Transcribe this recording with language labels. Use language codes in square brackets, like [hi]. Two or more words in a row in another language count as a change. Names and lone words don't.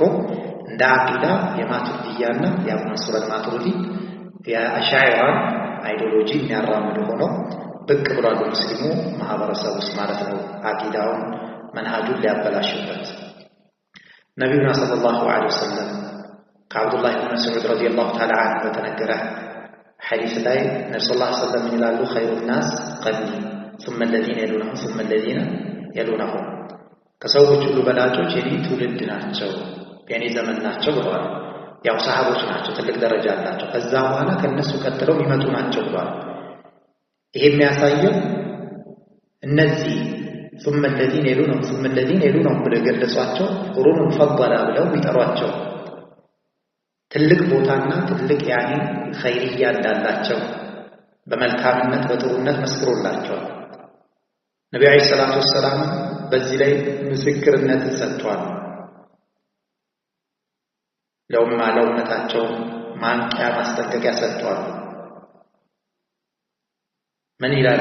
[am] እንደ አቂዳ የማቱሪዲያና የአቡ መንሱር አልማቱሪዲ የአሻዒራ አይዲዮሎጂ የሚያራምዱ ሆነው ብቅ ብሏል ሙስሊሙ ማህበረሰብ ውስጥ ማለት ነው። አቂዳውን መንሃጁን ሊያበላሽበት ነቢዩና [ar] صلى الله عليه وسلم [am] ከአብዱላህ ብን መስዑድ [ar] رضي الله تعالى عنه [am] በተነገረ ሐዲስ ላይ ነብዩ [ar] صلى الله عليه وسلم [am] ይላሉ [ar] خير الناس قرني ثم الذين يلونهم ثم الذين يلونهم [am] ከሰዎች ሁሉ በላጮች የኔ ትውልድ ናቸው የኔ ዘመን ናቸው ብለዋል። ያው ሰሃቦች ናቸው፣ ትልቅ ደረጃ አላቸው። ከዛ በኋላ ከነሱ ቀጥለው የሚመጡ ናቸው ብለዋል። ይሄ የሚያሳየው እነዚህ [ar] ثم الذين يلونهم ثم الذين يلونهم [am] ብለው ገለጿቸው ቁሩን ፈضላ ብለው የሚጠሯቸው ትልቅ ቦታና ትልቅ ያኔ ኸይርያ እንዳላቸው በመልካምነት በጥሩነት መስክሮላቸዋል። ነብዩ [ar] عليه الصلاة والسلام [am] በዚህ ላይ ምስክርነት ሰጥቷል። ለኡመታቸው ማንቂያ ማስጠንቀቂያ ሰጥቷል። ምን ይላሉ?